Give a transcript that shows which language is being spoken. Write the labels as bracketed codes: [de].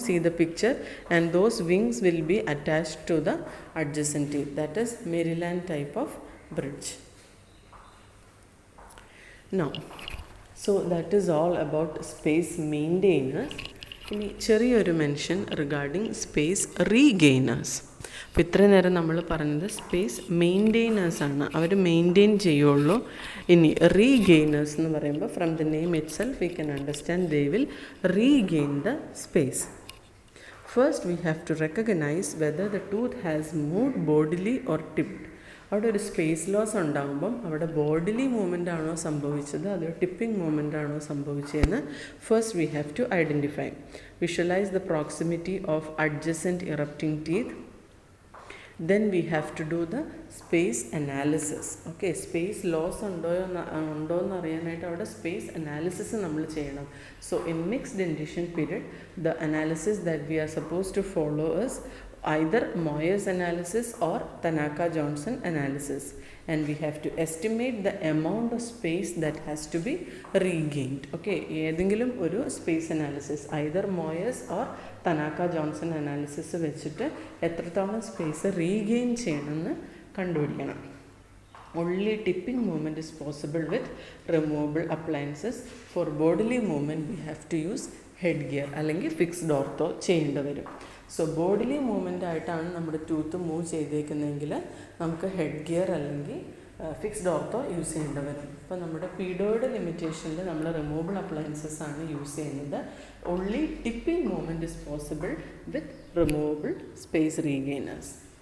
[en] See the picture, and those wings will be attached to the adjacent teeth. That is Maryland type of bridge. Now, so that is all about space maintainers. [ml] ഇനി ചെറിയൊരു [en] Mention regarding space regainers. [ml] അപ്പോൾ ഇത്രയും നേരം നമ്മൾ പറഞ്ഞത് space മെയിൻറ്റെയിനേഴ്സാണ്, അവർ maintain ചെയ്യുള്ളൂ. ഇനി റീഗെയിനേഴ്സ് എന്ന് പറയുമ്പോൾ [en] From the name itself we can understand they will regain the space. First we have to recognise whether the tooth has moved bodily or tipped. [ml] അവിടെ ഒരു സ്പേസ് ലോസ് ഉണ്ടാകുമ്പം അവിടെ ബോഡിലി മൂവ്മെൻ്റ് ആണോ സംഭവിച്ചത്, അതോ ടിപ്പിംഗ് മൂവ്മെൻ്റ് ആണോ സംഭവിച്ചതെന്ന് [en] First we have to identify. Visualise the proximity of adjacent erupting teeth. Then we have to do the space analysis. [ml] Okay, space loss ഉണ്ടോ എന്ന് അറിയാനായിട്ട് അവിടെ സ്പേസ് അനാലിസിസ് നമ്മൾ ചെയ്യണം. [en] So in mixed dentition period, the analysis that we are supposed to follow is either Moyer's analysis or Tanaka-Johnson analysis, and we have to estimate the amount of space that has to be regained. [ml] Okay, ഏതെങ്കിലും ഒരു space analysis [en] either Moyer's or Tanaka-Johnson analysis [ml] വെച്ചിട്ട് എത്രത്തോളം space regain ചെയ്യണമെന്ന് കണ്ടുപിടിക്കണം. [en] Only tipping movement is possible with removable appliances. For bodily movement we have to use headgear [ml] അല്ലെങ്കിൽ fixed ortho ചെയ്യേണ്ടി വരും. So bodily movement ആയിട്ടാണ് നമ്മുടെ ടൂത്ത് മൂവ് ചെയ്തേക്കുന്നതെങ്കിൽ നമുക്ക് ഹെഡ് ഗിയർ അല്ലെങ്കിൽ ഫിക്സ്ഡ് ഓർത്തോ യൂസ് ചെയ്യേണ്ടി വരും. ഇപ്പോൾ നമ്മുടെ പീഡോയുടെ ലിമിറ്റേഷനിൽ നമ്മൾ റിമൂവബിൾ അപ്ലയൻസസ് ആണ് യൂസ് ചെയ്യുന്നത്. [en] Only tipping movement is possible with removable space regainers.